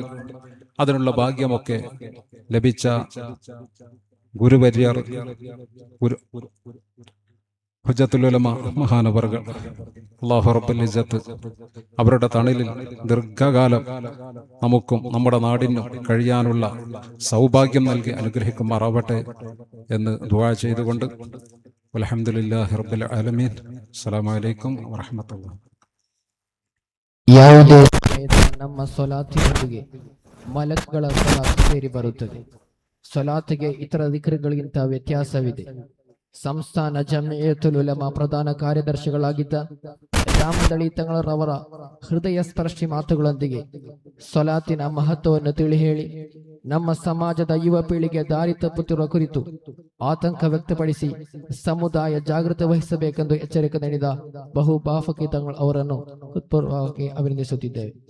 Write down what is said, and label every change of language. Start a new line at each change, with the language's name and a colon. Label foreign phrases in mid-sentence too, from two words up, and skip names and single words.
Malayalam: അതിനുള്ള ഭാഗ്യമൊക്കെ ലഭിച്ച ഗുരുവര്യർ ഹുജ്ജത്തുൽ ഉലമാ മഹാനവറുകൾ
Arabic: الله رب العزة
Malayalam: അവരുടെ തണലിൽ ദീർഘകാലം നമുക്കും നമ്മുടെ നാടിനും കഴിയാനുള്ള സൗഭാഗ്യം നൽകി അനുഗ്രഹിക്കുമാറാവട്ടെ എന്ന് ദുആ ചെയ്തുകൊണ്ട്
Arabic: الحمد لله رب العالمين. السلام عليكم ورحمة الله.
Kannada: ಯಾವುದೇ ನಮ್ಮ ಸಲಾತಿನೊಂದಿಗೆ ಮಲಕ್ಗಳ ಸಲಾತ್ ಸೇರಿ ಬರುತ್ತದೆ. ಸಲಾತಿಗೆ ಇತರ ದಿಕ್ರುಗಳಿಗಿಂತ ವ್ಯತ್ಯಾಸವಿದೆ. ಸಂಸ್ಥಾನ ಜಮಿಯತುಲ್ ಉಲಮಾ ಪ್ರಧಾನ ಕಾರ್ಯದರ್ಶಿಗಳಾಗಿದ್ದ ರಾಮದಳಿ ತಂಗಳರವರ ಹೃದಯ ಸ್ಪರ್ಶಿ ಮಾತುಗಳೊಂದಿಗೆ ಸಲಾತಿನ ಮಹತ್ವವನ್ನು ತಿಳಿ ಹೇಳಿ ನಮ್ಮ ಸಮಾಜದ ಯುವ ಪೀಳಿಗೆ ದಾರಿ ತಪ್ಪುತ್ತಿರುವ ಕುರಿತು ಆತಂಕ ವ್ಯಕ್ತಪಡಿಸಿ ಸಮುದಾಯ ಜಾಗೃತಿ ವಹಿಸಬೇಕೆಂದು ಎಚ್ಚರಿಕೆ ನೀಡಿದ ಬಹುಬಾಫಕಿ ತಂಗಳ ಅವರನ್ನು ಹೃತ್ಪೂರ್ವಕವಾಗಿ ಅಭಿನಂದಿಸುತ್ತಿದ್ದೇವೆ.